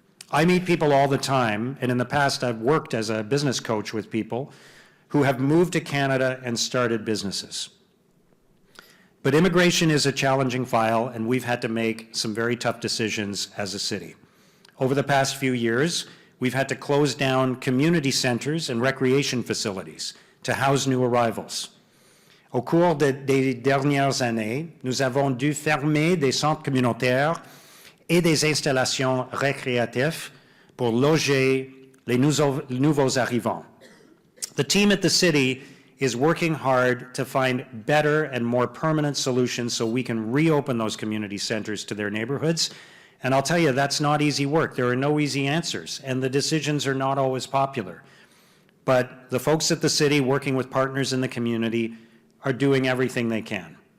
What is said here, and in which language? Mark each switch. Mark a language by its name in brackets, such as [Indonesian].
[English] I meet people all the time, and in the past I've worked as a business coach with people who have moved to Canada and started businesses. But immigration is a challenging file, and we've had to make some very tough decisions as a city. Over the past few years, we've had to close down community centers and recreation facilities to house new arrivals. [French] Au cours des dernières années, nous avons dû fermer des centres communautaires et des installations récréatives pour loger les nouveaux arrivants. [English] The team at the city is working hard to find better and more permanent solutions so we can reopen those community centers to their neighborhoods. And I'll tell you, that's not easy work. There are no easy answers, and the decisions are not always popular. But the folks at the city, working with partners in the community, are doing everything they can.